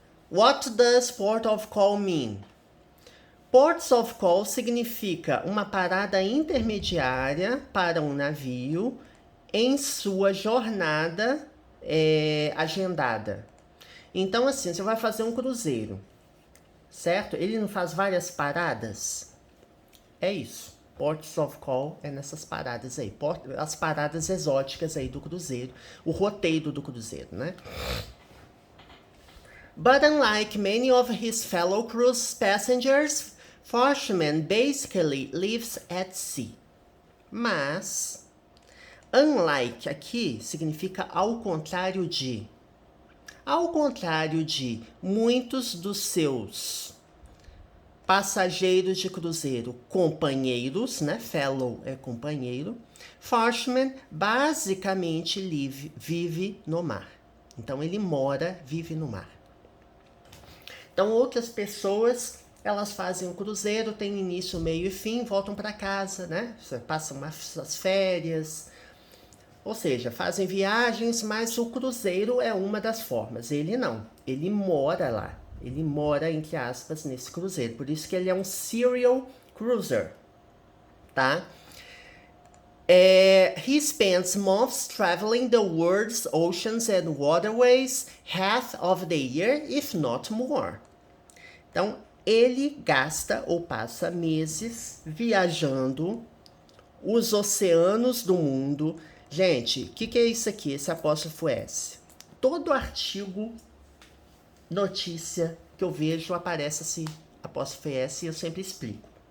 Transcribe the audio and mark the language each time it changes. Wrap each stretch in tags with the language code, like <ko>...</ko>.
<en>What does port of call mean?</en> <pt>Ports of call significa uma parada intermediária para um navio em sua jornada agendada. Então, assim, você vai fazer um cruzeiro, certo? Ele não faz várias paradas? É isso. Ports of call é nessas paradas aí. As paradas exóticas aí do cruzeiro. O roteiro do cruzeiro, né?</pt> <en>But unlike many of his fellow cruise passengers, Forsman basically lives at sea.</en> <pt>Mas, unlike aqui significa ao contrário de. Ao contrário de muitos dos seus passageiros de cruzeiro, companheiros, né? Fellow é companheiro. Forsman basicamente vive no mar. Então ele vive no mar. Então outras pessoas, elas fazem um cruzeiro, tem início, meio e fim, voltam para casa, né? Passam as férias. Ou seja, fazem viagens, mas o cruzeiro é uma das formas. Ele não. Ele mora lá. Ele mora, entre aspas, nesse cruzeiro. Por isso que ele é um serial cruiser, tá?</pt> <en>He spends months traveling the world's oceans and waterways, half of the year, if not more.</en> <pt>Então, ele gasta ou passa meses viajando os oceanos do mundo. Gente, o que é isso aqui, esse apóstrofo S? Todo artigo, notícia que eu vejo, aparece esse apóstrofo S e eu sempre explico.</pt>